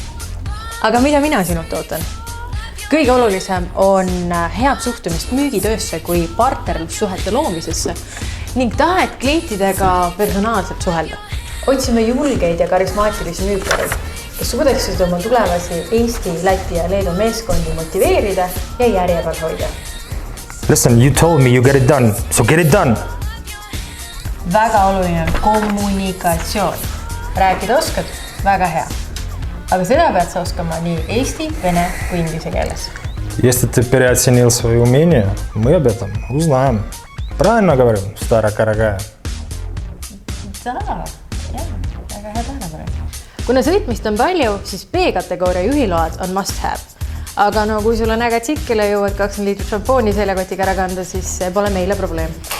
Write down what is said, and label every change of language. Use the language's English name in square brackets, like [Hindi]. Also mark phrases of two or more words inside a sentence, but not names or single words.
[Estonian] Aga mida mina sinult ootan? Kõige olulisem on head suhtumist müügitöösse kui partnerlussuhete loomisesse ning tahet klientidega personaalselt suhelda. Otsime julgeid ja karismaatilisi müükareid, kes suudaksid oma tulevasi Eesti, Läti ja Leedu meeskondi motiveerida ja järjeval hoida. [English] Listen, you told me you get it done, so get it done! [Estonian] Väga oluline on kommunikatsioon. Rääkida oskad? Väga hea. Aga seda pead sa oskama nii eesti, vene kui inglise keeles. [Russian] Если ты переоценил свои умения, мы об этом узнаем. Правильно говорю, старая карагая? [Estonian] Väga hea tähele. Kuna sõitmist on palju, siis B-kategooria juhiload on [English] must have. [Estonian] Aga kui sul on äge tsikile jõuad 20 liitrit šampooni seljakotiga ära kanda, siis see pole meile probleem.